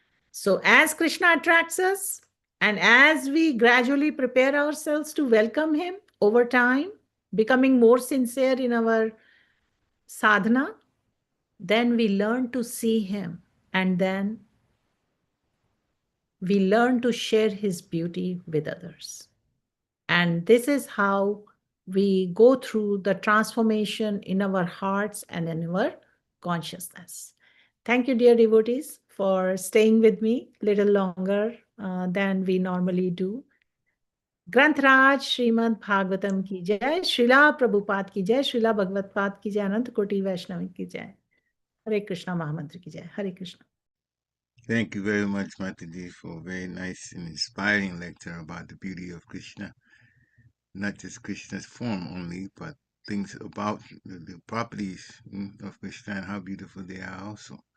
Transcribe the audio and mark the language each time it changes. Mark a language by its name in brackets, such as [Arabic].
[English] So, as Krishna attracts us, and as we gradually prepare ourselves to welcome him over time, becoming more sincere in our sadhana, then we learn to see him, and then we learn to share his beauty with others. And this is how we go through the transformation in our hearts and in our consciousness. Thank you, dear devotees, for staying with me a little longer than we normally do. [Hindi] ग्रंथराज Shrimad Bhagavatam की जय, श्रीला प्रभुपाद की जय, श्रीला भगवतपाद की जय, अनंत कोटि वैष्णव की जय. Hare Krishna Mahamantra ki jai. Hare Krishna. [English] Thank you very much, Mataji, for a very nice and inspiring lecture about the beauty of Krishna. Not just Krishna's form only, but things about the properties of Krishna and how beautiful they are also.